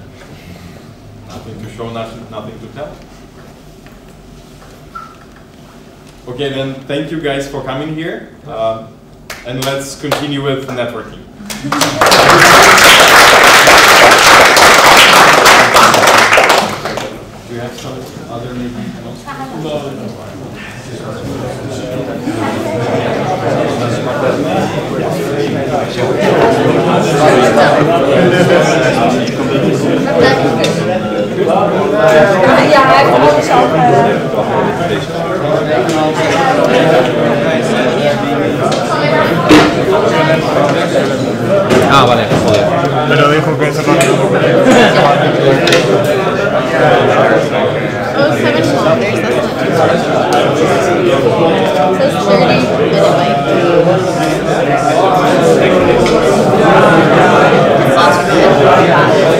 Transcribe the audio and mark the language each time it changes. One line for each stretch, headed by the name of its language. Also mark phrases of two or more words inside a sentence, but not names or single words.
English: Nothing to show, nothing to tell? Okay, then thank you guys for coming here, and let's continue with networking. Do you have some other maybe
Dutch: Ja, hij heeft ook zelf.
Spanish: Ah, vale, joder. Pero dijo que se va
English: Oh, 7 kilometers, that's not too far. It says 30-minute bike. It's not too bad.